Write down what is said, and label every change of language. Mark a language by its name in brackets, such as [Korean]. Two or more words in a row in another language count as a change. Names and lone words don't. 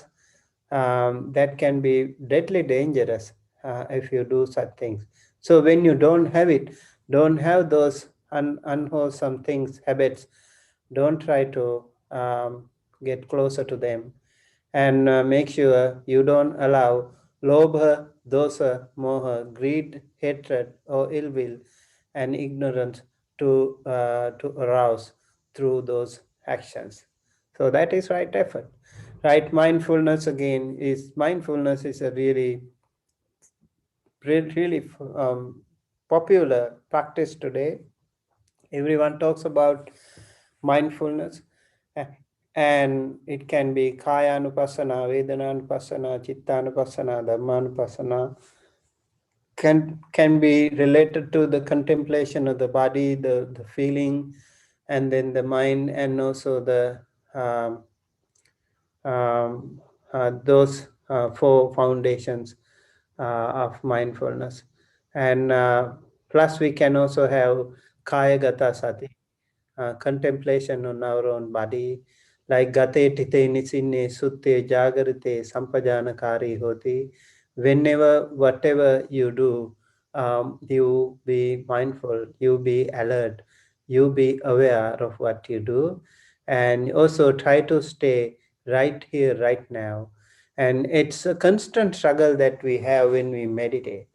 [English] That can be deadly dangerous if you do such things. So when you don't have it, don't have those unwholesome things, habits, don't try to get closer to them. And make sure you don't allow [Pali] lobha, dosa, moha, [English] greed, hatred, or ill will and ignorance to arouse through those actions. So that is right effort. Right mindfulness again is, mindfulness is a really popular practice today. Everyone talks about mindfulness, and it can be [Pali] kaya anupassana, vedana anupassana, chitta anupassana, dhamma anupassana. [English] Can be related to the contemplation of the body, the feeling, and then the mind, and also the um, those four foundations of mindfulness. And plus we can also have [Pali] kaya gata sati, [English] contemplation on our own body, like [Pali] gate tite nisinne sutte jagarite sampajanakari hoti. [English] Whenever, whatever you do, you be mindful, you be alert, you be aware of what you do, and also try to stay right here, right now. And it's a constant struggle that we have when we meditate.